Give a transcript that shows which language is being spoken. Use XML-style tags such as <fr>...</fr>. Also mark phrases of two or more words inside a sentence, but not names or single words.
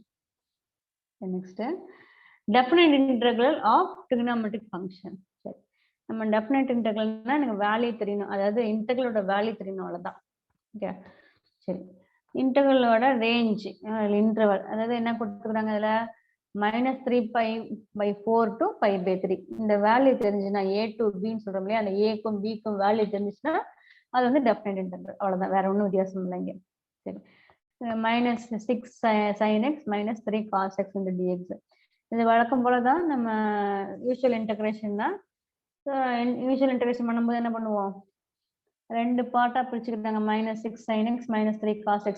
<en>நெக்ஸ்ட் definite integral of trigonometric function.</en> <ta>சரி, நம்ம</ta> <en>definite integral</en> <ta>னா எனக்கு வேல்யூ தெரியணும், அதாவது இன்டெகிரலோட வேல்யூ தெரியணும், அவ்வளவுதான். ஓகே சரி. இன்டெகிரலோட</ta> <en>range interval,</en> <ta>அதாவது என்ன கொடுத்துக்கிறாங்க அதுல</ta> <en>-3 pi by 4 to pi by 3.</en> <ta>இந்த வேல்யூ தெரிஞ்சுன்னா a to b ன்னு சொல்றோம் இல்லையா, அந்த a-க்கும் b-க்கும் வேல்யூ தெரிஞ்சுச்சுன்னா அது வந்து</ta> <en>definite integral,</en> <ta>அவ்வளவுதான், வேற ஒன்றும் வித்தியாசம் இல்லைங்க.</ta> <en>சரி, -6 sin x minus 3 cos x into dx.</en> <ta>இது வழக்கம் போலதான் நம்ம</ta> <en>usual integration</en> <ta>தான்.</ta> <en>usual integration</en> <ta>பண்ணும்போது என்ன பண்ணுவோம், ரெண்டு பார்ட்டா பிரிச்சுக்கிட்டாங்க,</ta> <en>-6 sin x minus 3 cos x.</en>